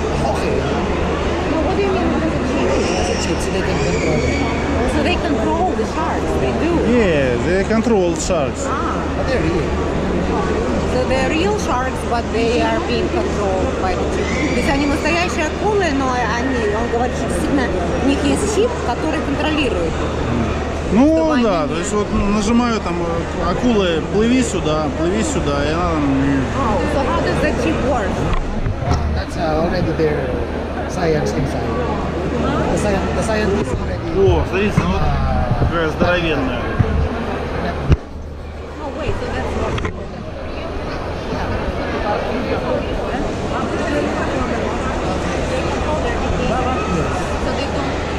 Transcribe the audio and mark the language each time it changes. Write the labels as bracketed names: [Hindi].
[English] okay. No, what do you mean with the chip? So they can control it. So they control the sharks. They do. Yeah, they control sharks. But they're real. So they're real sharks, but they are being controlled by the chip. [Russian] То есть они настоящие акулы, но он говорит, что действительно у них есть чип, который контролирует их. Ну Чтобы они да, не- то есть вот нажимаю там акулы, плыви сюда, и она там... [English] Oh, so how does the chip work? That's already their science inside. The scientists already. [Russian] О, смотрите, ну вот какая здоровенная. [English] Oh wait, so that's what. So they don't.